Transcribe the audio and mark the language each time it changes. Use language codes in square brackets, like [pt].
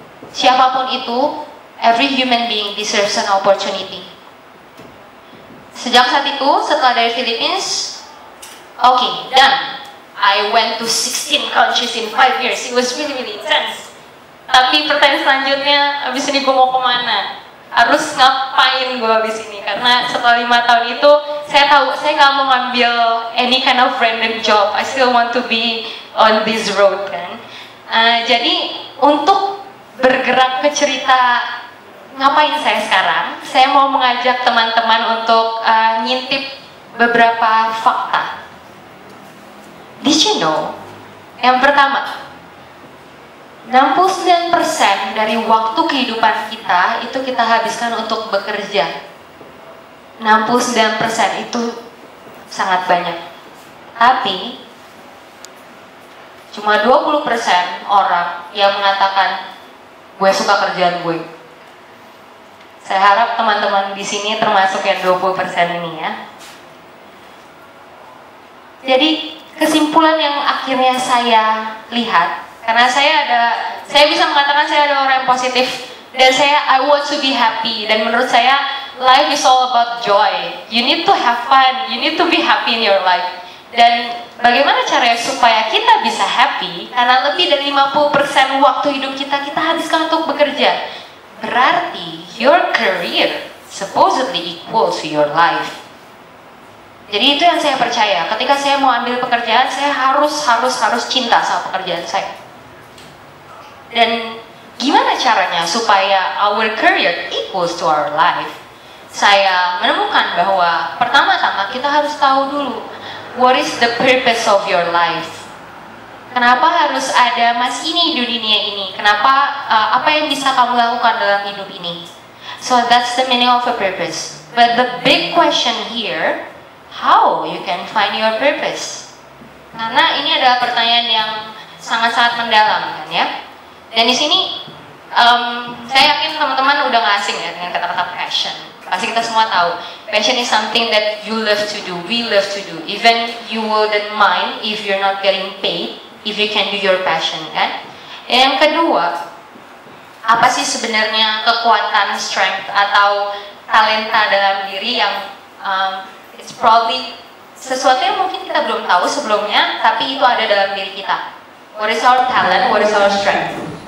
[id] Siapapun itu, [en] every human being deserves an opportunity. [id] Sejak saat itu, setelah dari Philippines, [en] okay, done. I went to 16 countries in 5 years. It was really intense. [id] Tapi pertanyaan selanjutnya, abis ini gue mau kemana? Harus ngapain gue abis ini? Karena setelah 5 tahun itu, saya tahu saya nggak mau ngambil [en] any kind of random job. I still want to be on this road kan. [id] Jadi untuk bergerak ke cerita ngapain saya sekarang, saya mau mengajak teman-teman untuk ngintip beberapa fakta. [en] Did you know? [id] Yang pertama, 69% dari waktu kehidupan kita itu kita habiskan untuk bekerja. 69% itu sangat banyak. Tapi cuma 20% orang yang mengatakan gue suka kerjaan gue. Saya harap teman-teman di sini termasuk yang 20% ini ya. Jadi kesimpulan yang akhirnya saya lihat, karena saya bisa mengatakan saya adalah orang yang positif dan [en] I want to be happy, [id] dan menurut saya [en] life is all about joy. You need to have fun, you need to be happy in your life. [id] Dan bagaimana caranya supaya kita bisa happy? Karena lebih dari 50% waktu hidup kita habiskan untuk bekerja. [en] Berarti your career supposedly equals to your life. [id] Jadi itu yang saya percaya. Ketika saya mau ambil pekerjaan, saya harus cinta sama pekerjaan saya. Dan gimana caranya supaya [en] our career equals to our life? [id] Saya menemukan bahwa pertama-tama kita harus tahu dulu, [en] what is the purpose of your life? [id] Kenapa harus ada Mas ini di dunia ini? Kenapa, apa yang bisa kamu lakukan dalam hidup ini? [en] So that's the meaning of a purpose. But the big question here, how you can find your purpose? [id] Karena ini adalah pertanyaan yang sangat-sangat mendalam, kan ya. Dan di sini saya yakin teman-teman udah nggak asing ya dengan kata-kata passion. Pasti kita semua tahu, [en] passion is something that you love to do, we love to do. Even you wouldn't mind if you're not getting paid, if you can do your passion, kan? [id] Yang kedua, apa sih sebenarnya kekuatan, strength atau talenta dalam diri yang [en] it's probably [id] sesuatu yang mungkin kita belum tahu sebelumnya, tapi itu ada dalam diri kita. [en] What is our talent? What is our strength?